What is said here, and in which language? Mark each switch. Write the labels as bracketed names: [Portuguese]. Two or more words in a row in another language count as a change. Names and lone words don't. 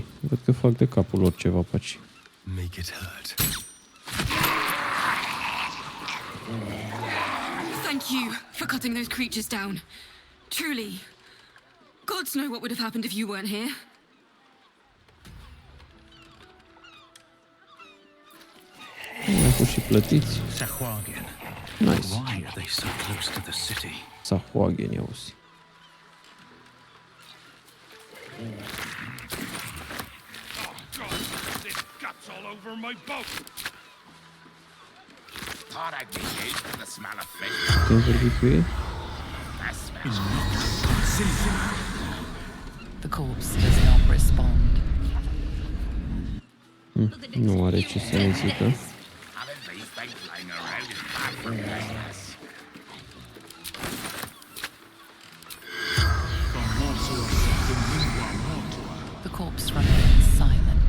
[Romanian] Văd că fac de capul lor ceva pe aici. [English] Make it hurt. Thank you for cutting those creatures down. Truly. Gods know what would have happened if you weren't here. [Romanian] Au fost și plătiți. [English] Sahuagin. Nice. Why are they so close to the city? [Romanian] Sahuagin, i auzi. [English] All over my boat. Thought I'd be used to the smell of fish. [Romanian] Putem vorbi cu ei? [English] The corpse does not respond. [Romanian] Nu are ce să ne zică. [English] Having these things lying around is bad for business. The corpse remains silent.